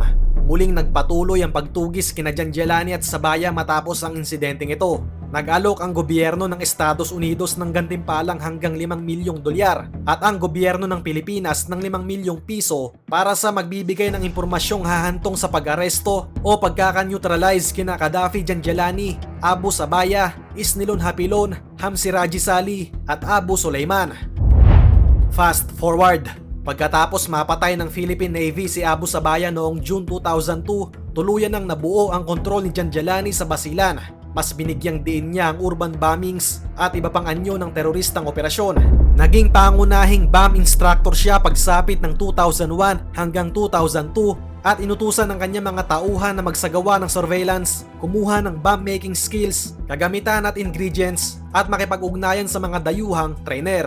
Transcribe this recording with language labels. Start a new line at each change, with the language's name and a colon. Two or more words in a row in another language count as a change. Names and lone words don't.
Filipino: Muling nagpatuloy ang pagtugis kina Janjalani at Sabaya matapos ang insidenteng ito. Nag-alok ang gobyerno ng Estados Unidos ng gantimpalang hanggang 5 milyong dolyar at ang gobyerno ng Pilipinas ng 5 milyong piso para sa magbibigay ng impormasyong hahantong sa pag-aresto o pagkaka-neutralize kina Gaddafi Janjalani, Abu Sabaya, Isnilon Hapilon, Hamsi Raji Sali at Abu Sulaiman.
English: Fast forward.
Filipino: Pagkatapos mapatay ng Philippine Navy si Abu Sabaya noong June 2002, tuluyan nang nabuo ang kontrol ni Janjalani sa Basilan. Mas binigyang diin niya ang
English: urban bombings
Filipino: at iba pang anyo ng teroristang operasyon. Naging pangunahing
English: bomb instructor
Filipino: siya pagsapit ng 2001 hanggang 2002 at inutusan ng kanyang mga tauhan na magsagawa ng surveillance, kumuha ng
English: bomb making skills,
Filipino: kagamitan at ingredients at makipag-ugnayan sa mga dayuhang trainer.